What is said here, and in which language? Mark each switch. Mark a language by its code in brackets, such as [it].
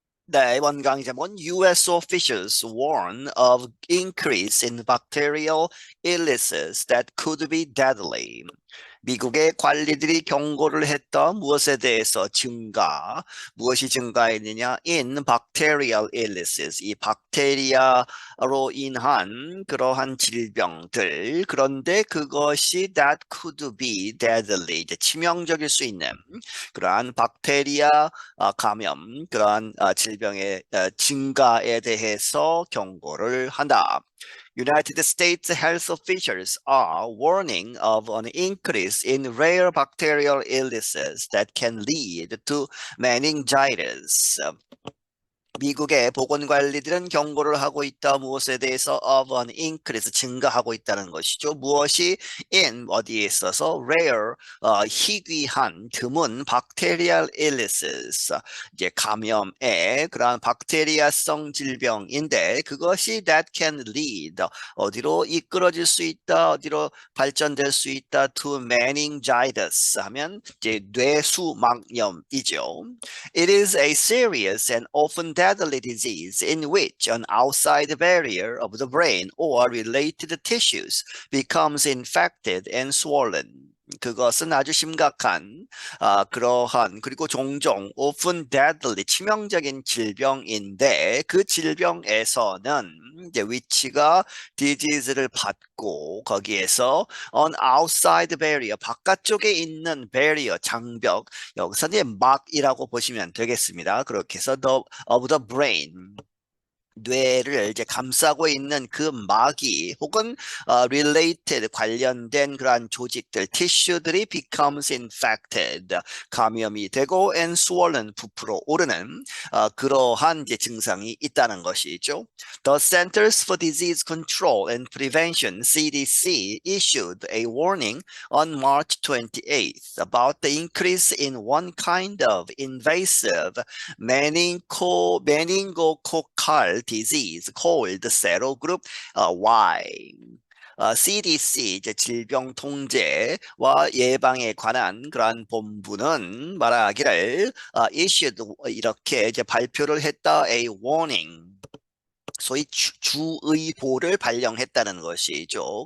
[ko] 네, 이번 강의 제목은 [en] US officials warn of increase in bacterial illnesses that could be deadly. [ko] 미국의 관리들이 경고를 했던 무엇에 대해서 무엇이 증가했느냐? [en] In bacterial illnesses, [ko] 이 박테리아로 인한 그러한 질병들. 그런데 그것이 [en] that could be deadly, [ko] 이제 치명적일 수 있는 그러한 박테리아 감염, 그러한 질병의 증가에 대해서 경고를 한다. [en] United States health officials are warning of an increase in rare bacterial illnesses that can lead to meningitis. [ko] 미국의 보건관리들은 경고를 하고 있다. 무엇에 대해서 [en] of an increase, [ko] 증가하고 있다는 것이죠. 무엇이 in, 어디에 있어서 rare, 희귀한, 드문 [en] bacterial illnesses, [ko] 이제 감염의 그러한 박테리아성 질병인데 그것이 [en] that can lead, [ko] 어디로 이끌어질 수 있다, 어디로 발전될 수 있다, [en] to meningitis [ko] 하면 이제 뇌수막염이죠. [en] It is a serious and often deadly disease in which an outside barrier of the brain or related tissues becomes infected and swollen. [ko] 그것은 아주 심각한 그러한 그리고 종종 [en] often deadly [ko] 치명적인 질병인데 그 질병에서는 이제 위치가 disease를 받고 거기에서 [en] on outside barrier [ko] 바깥쪽에 있는 barrier 장벽 여기서 이제 막이라고 보시면 되겠습니다. 그렇게 해서 [en] of the brain [ko] 뇌를 이제 감싸고 있는 그 막이 혹은 related 관련된 그러한 조직들, 티슈들이 [en] becomes infected [ko] 감염이 되고 [en] and swollen [ko] 부풀어 오르는 그러한 이제 증상이 있다는 것이죠. [en] The Centers for Disease Control and Prevention (CDC) issued a warning on March 28th about the increase in one kind of invasive meningococcal disease called serogroup Y. [ko] CDC 이제 질병통제와 예방에 관한 그러한 본부는 말하기를 issued 이렇게 이제 발표를 했다. [en] A warning. [ko] 소위 주의보를 발령했다는 것이죠.